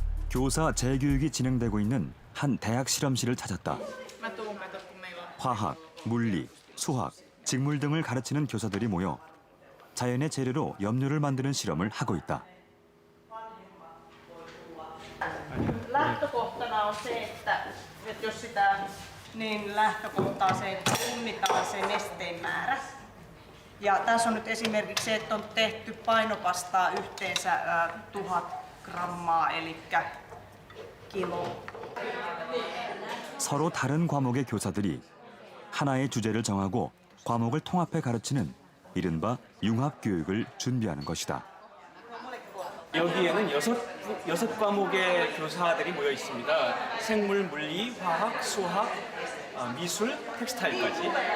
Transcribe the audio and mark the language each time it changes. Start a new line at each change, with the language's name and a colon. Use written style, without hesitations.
Korean: 교사 재교육이 진행되고 있는 한 대학 실험실을 찾았다. 화학, 물리, 수학, 직물 등을 가르치는 교사들이 모여 자연의 재료로 염료를 만드는 실험을 하고 있다.
Finnish: Lähtökohtana on se, että jos sitä niin lähtökohtaa se, että punnitaan se nesteen määrä. Ja tässä on nyt esimerkiksi se, että on tehty painopastaa yhteensä 1000 grammaa, eli kilo.
Korean: 서로 다른 과목의 교사들이 하나의 주제를 정하고 과목을 통합해 가르치는 이른바 융합교육을 준비하는 것이다. 여기에는 여섯 과목의 교사들이 모여 있습니다. 생물, 물리, 화학, 수학, 미술, 텍스타일까지.